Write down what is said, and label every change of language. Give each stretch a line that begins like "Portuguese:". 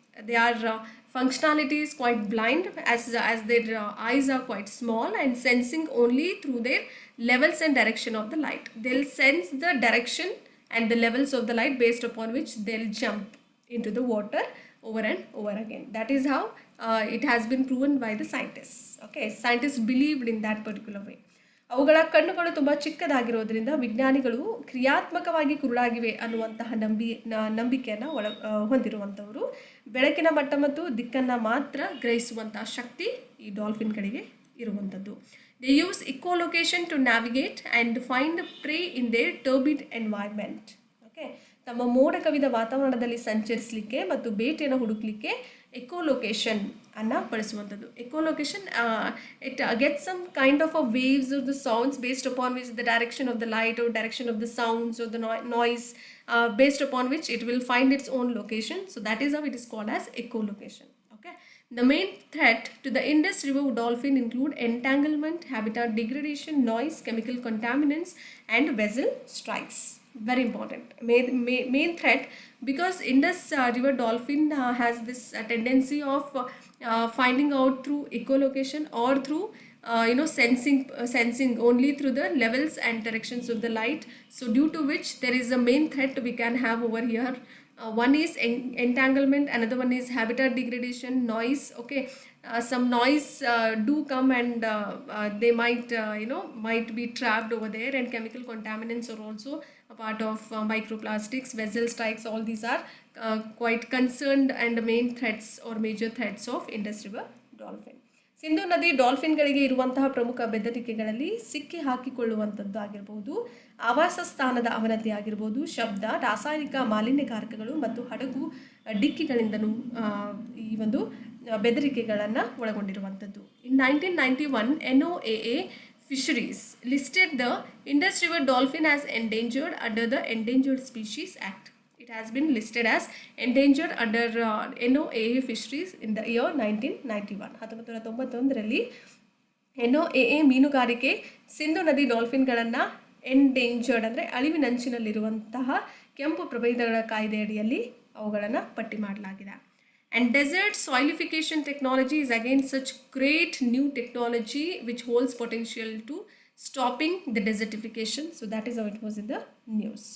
English: Their functionality is quite blind as their eyes are quite small and sensing only through their levels and direction of the light. They'll sense the direction and the levels of the light based upon which they'll jump into the water over and over again. That is how it has been proven by the scientists. Okay, scientists believed in that particular way.
Kannada: ಅವುಗಳ ಕಣ್ಣುಗಳು ತುಂಬ ಚಿಕ್ಕದಾಗಿರೋದ್ರಿಂದ ವಿಜ್ಞಾನಿಗಳು ಕ್ರಿಯಾತ್ಮಕವಾಗಿ ಕುರುಡಾಗಿವೆ ಅನ್ನುವಂತಹ ನಂಬಿಕೆಯನ್ನು ಹೊಂದಿರುವಂಥವರು. ಬೆಳಕಿನ ಮಟ್ಟ ಮತ್ತು ದಿಕ್ಕನ್ನು ಮಾತ್ರ ಗ್ರಹಿಸುವಂತಹ ಶಕ್ತಿ ಈ ಡಾಲ್ಫಿನ್ಗಳಿಗೆ ಇರುವಂಥದ್ದು.
English: They use echolocation to navigate and find prey in their turbid environment.
Kannada: Okay, ತಮ್ಮ ಮೋಡ ಕವಿದ ವಾತಾವರಣದಲ್ಲಿ ಸಂಚರಿಸಲಿಕ್ಕೆ ಮತ್ತು ಬೇಟೆಯನ್ನು ಹುಡುಕಲಿಕ್ಕೆ ಎಕೋಲೊಕೇಶನ್ ಅನ್ನು ಬಳಸುವಂಥದ್ದು.
English: Echolocation it get some kind of a waves of the sounds based upon which the direction of the light or direction of the sounds or the noise based upon which it will find its own location. So that is how it is called as echolocation. Okay, the main threat to the Indus River dolphin include entanglement, habitat degradation, noise, chemical contaminants and vessel strikes. Very important. Main threat, because Indus River dolphin has this tendency of finding out through echolocation or through sensing only through the levels and directions of the light. So due to which there is a main threat we can have over here. One is entanglement, another one is habitat degradation, noise. Okay, some noise do come and they might be trapped over there, and chemical contaminants are also a part of microplastics, vessel strikes. All these are quite concerned and main threats or major threats of Indus River dolphin.
Kannada: Sindhu ನದಿ ಡಾಲ್ಫಿನ್ಗಳಿಗೆ ಇರುವಂತಹ ಪ್ರಮುಖ ಬೆದರಿಕೆಗಳಲ್ಲಿ ಸಿಕ್ಕಿ ಹಾಕಿಕೊಳ್ಳುವಂಥದ್ದು ಆಗಿರ್ಬೋದು, ಆವಾಸ ಸ್ಥಾನದ ಅವನತಿ ಆಗಿರ್ಬೋದು, ಶಬ್ದ, ರಾಸಾಯನಿಕ ಮಾಲಿನ್ಯಕಾರಕಗಳು ಮತ್ತು ಹಡಗು ಡಿಕ್ಕಿಗಳಿಂದನೂ ಈ ಒಂದು ಬೆದರಿಕೆಗಳನ್ನು ಒಳಗೊಂಡಿರುವಂಥದ್ದು.
English: In 1991 NOAA Fisheries listed the Indus River dolphin as endangered under the Endangered Species Act. It has been listed as endangered under NOAA Fisheries in the year 1991.
Kannada: 1991ರಲ್ಲಿ NOAA ಮೀನುಗಾರಿಕೆ ಸಿಂಧು ನದಿ ಡಾಲ್ಫಿನ್ಗಳನ್ನು ಎಂಡೇಂಜರ್ಡ್ ಅಂದರೆ ಅಳಿವಿನಂಚಿನಲ್ಲಿರುವಂತಹ ಕೆಂಪು ಪ್ರಭೇದಗಳ ಕಾಯ್ದೆಯಡಿಯಲ್ಲಿ ಅವುಗಳನ್ನು ಪಟ್ಟಿ ಮಾಡಲಾಗಿದೆ.
English: And desert soilification technology is again such great new technology which holds potential to stopping the desertification. So that is how it was in the news.